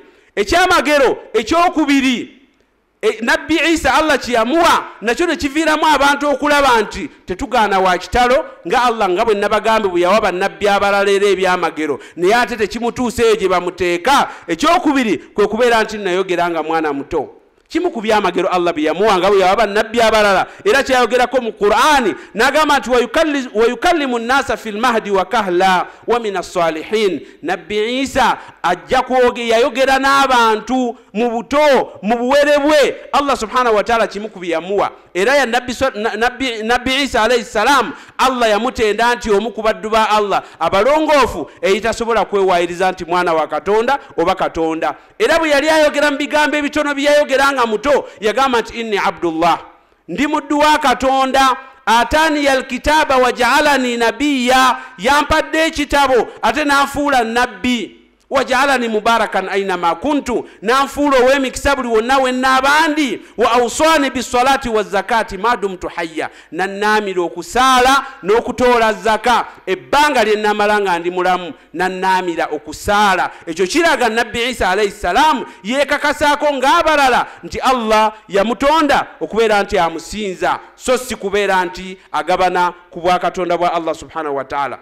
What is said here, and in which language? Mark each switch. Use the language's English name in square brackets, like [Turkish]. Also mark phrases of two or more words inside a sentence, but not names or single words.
[Ganda] Ekyamagero ekyokubiri Nabbi Isa Allah kiyamuwa nakyo ne kiviiramu abantu okulaba nti tetugaana wa kitalo nga Allah nga bwe nabagambe bwe yawa bannabbi abalala era ebyamagero, naye ate tekimutuuseeyo gye bamuteeka. Ekyokubiri kwe kubeera nti nayogera nga mwana muto. Kimu ku byamagero Allah bye yamuwa nga bwe yawa bannabbi abalala era kyayogerako mu Qur'ani n'agamba nti [Arabic] ويكلم الناس في المهد وكهلا ومن الصالحين. [Ganda] Nabbi Isa ajja yayogera n'abantu mu buto mu buwere bwe. [Arabic] الله سبحانه وتعالى [Ganda] kimu ku byamuwa era ya Nabbi Isa [Arabic] عليه السلام [Ganda] Allah yamutenda nti omu ku baddu ba Allah abalongoofu eyitasobola kwewaayiriza nti mwana wa Katonda oba Katonda. Era bwe yali ayogera mu bigambo ebitono bye yayogeranga muto yagamba nti [Arabic] إني عبد الله, [Ganda] ndi muddu wa Katonda. [Arabic] آتاني الكتاب وجعلني نبيا, [Ganda] yampadde ekitabo ate n'anfuula nabbi. [Arabic] وجعلني مباركا أينما كنت, [Ganda] n'anfuula ow'emikisa buli wonna we nnaabandi. [Arabic] وأوصاني بالصلاة والزكاة ما دمت حيا, [Ganda] nannaamira okusaala n'okutoola zaka ebbanga lye nnamala nga ndi mulamu, nannaamira okusaala. Ekyo kiraga Nabbi Isa [Arabic] عليه السلام [Ganda] yeekakasaako ng'abalala nti Allah yamutonda okubeera nti amusinza, so si kubeera nti agabana ku bwakatonda bwa Allah [Arabic] سبحانه وتعالى.